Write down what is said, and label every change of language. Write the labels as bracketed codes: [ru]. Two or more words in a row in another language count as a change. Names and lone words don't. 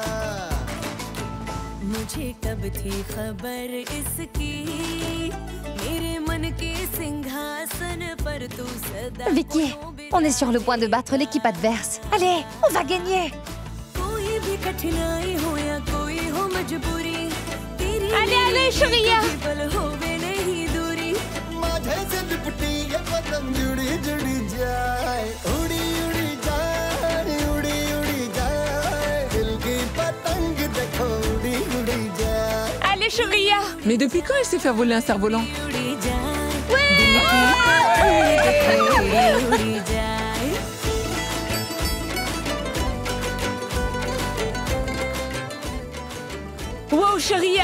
[hi] मुझे कब थी खबर इसकी मेरे मन के सिंहासन पर तू सदा [fr] Vicky, on est sur le point de battre l'équipe adverse. Allez, on va gagner. [hi] कोई भी कठिनाई हो या कोई हो मजबूरी तेरी [fr] Allez, Shoria. [hi] होवे नहीं दूरी माझे से लिपटी ये पतंग जुड़ी जुड़ी जाए उड़ी उड़ी जाए उड़ी उड़ी जाए दिल की पतंग देखो उड़ी [fr] Shoria! Mais depuis quand elle s'est fait voler un cerf-volant? Wow, Shoria!